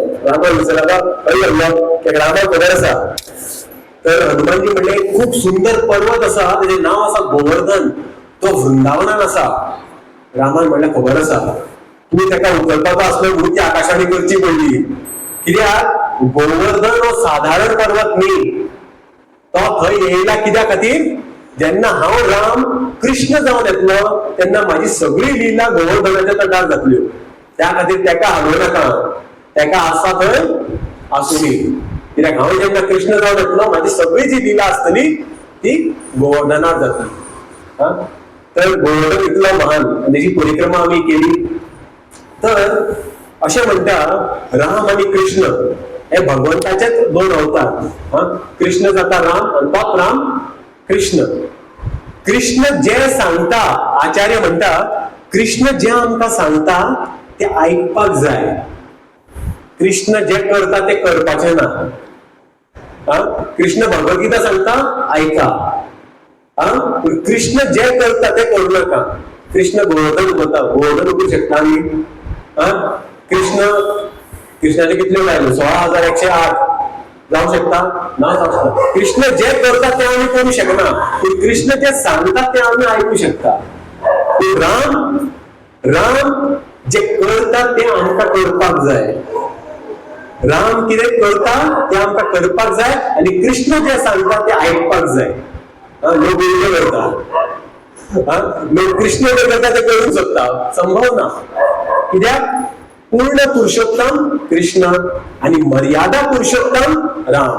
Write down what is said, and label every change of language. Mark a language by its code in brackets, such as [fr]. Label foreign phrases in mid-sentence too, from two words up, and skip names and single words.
[kok] रामान विचारलो रामा खबर आसा. तर हनुमानजी म्हणले खूप सुंदर पर्वत आसा तेजें नांव आसा गोवर्धन, तो वृंदावनान आसा. रामान म्हणलें खबर आसा. तुम्ही ताका उखलपाचो आसलो म्हणून ती आकाशवाणी करची पडली. कित्याक गोवर्धन हो साधारण पर्वत न्ही. तो थंय येयला कित्या खातीर जेन्ना हांव राम कृष्ण जावन येतलो तेन्ना म्हाजी सगळी लिला गोवर्धनाच्या तटार जातल्यो. त्या खातीर ताका हाडूं नाका, ताका आसा थंय आसुनी. कित्याक हांव जेन्ना कृष्ण जावन येतलो म्हाजी सगळी जी लिला आसतली ती गोवर्धनार जातली. तर गोवर्धन इतलो महान तेजी परिक्रमा आमी केली. तर अशें म्हणटा राम आणि कृष्ण हे भगवंताचेच दोन अवतार. कृष्ण जाता राम आणि तोच राम कृष्ण. कृष्ण जे सांगता आचार्य म्हणटा कृष्ण जे आमकां सांगता ते आयकपाक जाय. कृष्ण जे करता ते करपाचें ना. कृष्ण भगवद्गीता सांगता ऐका. कृष्ण जे करता ते करू नका. कृष्ण गोवर्धन उगवता, गोवर्धन उगू शकता आमी. कृष्णाचे कितले लायले 16,108 जाऊ शकता ना जाऊ शकता. कृष्ण जे करता ते आम्ही करू शकना, कृष्ण जे सांगतात ते आम्ही ऐकू शकता. राम जे करता ते आमकां करपाक जाय. राम कितें करता ते आमकां करपाक जाय आणि कृष्ण जे सांगता ते ऐकपाक जाय. लोक उलटे करता. लोक कृष्ण जे करता ते करूंक सोदता, संभव ना. कित्याक पूर्ण पुरुषोत्तम कृष्ण आणि मर्यादा पुरुषोत्तम राम.